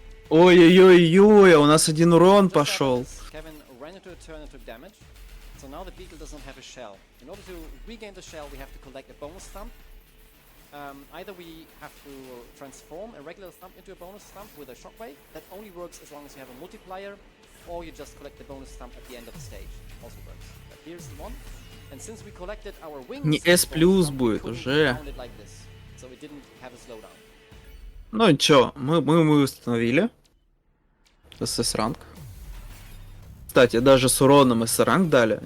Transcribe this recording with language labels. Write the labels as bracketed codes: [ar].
[ru] Ой-ой-ой-ой, у нас один урон пошел. [en] Kevin ran into a turn and took damage. So now the beetle doesn't have a shell. In order to regain the shell, we have to collect a bonus thump. Either we have to transform a regular thump into a bonus thump with a shockwave. That only works as long as you have a multiplier, or you just collect the bonus thump at the end of the stage. Also works. But here's the one. And since we collected our wings, [ru] Не S+ будет уже. [en] it like this, so it didn't have a slowdown. [ru] Ну чё, мы установили СС ранг. Кстати, даже с уроном СС ранг дали.